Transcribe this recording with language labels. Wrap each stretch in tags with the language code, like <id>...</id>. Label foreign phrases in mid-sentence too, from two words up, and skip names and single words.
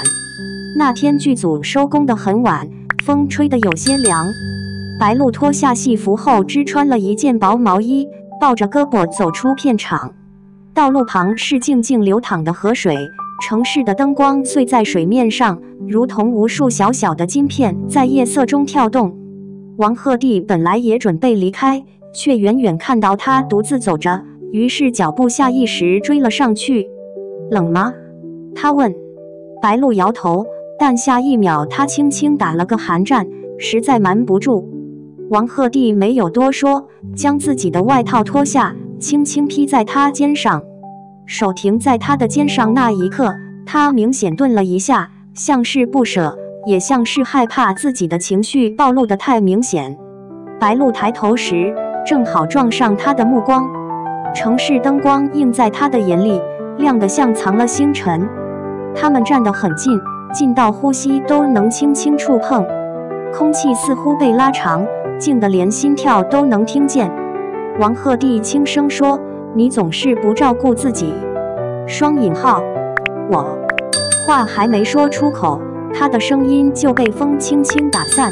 <zh>那天劇組收工得很晚，風吹得有些涼。白鹿脫下戲服後，只穿了一件薄毛衣，抱着胳膊走出片場。道路旁是靜靜流淌的河水，城市的燈光碎在水面上，如同無數小小的金片在夜色中跳動。王鶴棣本來也準備離開，卻遠遠看到他獨自走着，於是腳步下意識追了上去。冷嗎？他問。白鹿搖頭，但下一秒他輕輕打了個寒戰，實在瞞不住。王鶴棣沒有多說，將自己的外套脫下，輕輕披在他肩上。手停在他的肩上那一刻，他明顯頓了一下，像是不捨，也像是害怕自己的情緒暴露得太明顯。白鹿抬頭時，正好撞上他的目光。城市燈光映在他的眼裡，亮得像藏了星辰。他們站得很近，近到呼吸都能輕輕觸碰，空氣似乎被拉長，近得連心跳都能聽見。王鶴棣輕聲說：“你總是不照顧自己。” 雙引號。我話還沒說出口，他的聲音就被風輕輕打散。</zh>